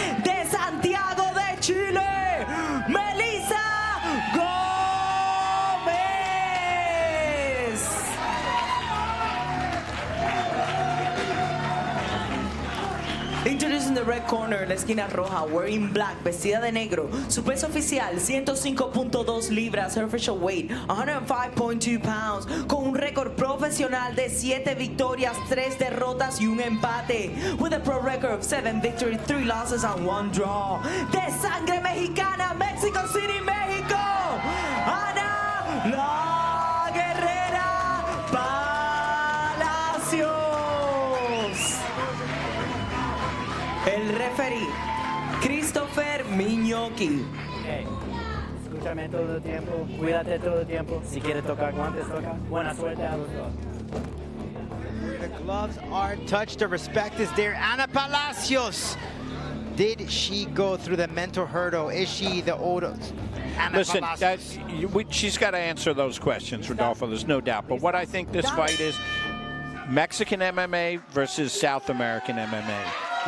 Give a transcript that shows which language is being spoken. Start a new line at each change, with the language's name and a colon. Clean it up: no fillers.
Spanish: De Santiago de Chile, Melissa Gomez.
English: Introducing the red corner,
Spanish: la esquina roja,
English: wearing black,
Spanish: vestida de negro. Su peso oficial, 105.2 libras.
English: Her official weight, 105.2 pounds.
Spanish: Con un récord profesional de 7 victorias, 3 derrotas y un empate.
English: With a pro record of 7 victories, 3 losses and 1 draw.
Spanish: De sangre mexicana, Mexico City, México. Ana La Guerrera Palacios. El referee, Christopher Miñoki. Hey, escúchame todo el tiempo, cuídate todo el tiempo. Si quieres tocar guantes, toca. Buena suerte a los dos.
English: The gloves are touched. The respect is there. Ana Palacios. Did she go through the mental hurdle? Is she the old Ana Listen, Palacios. she's got to answer those questions, Rodolfo. There's no doubt. But what I think this fight is, Mexican MMA versus South American MMA.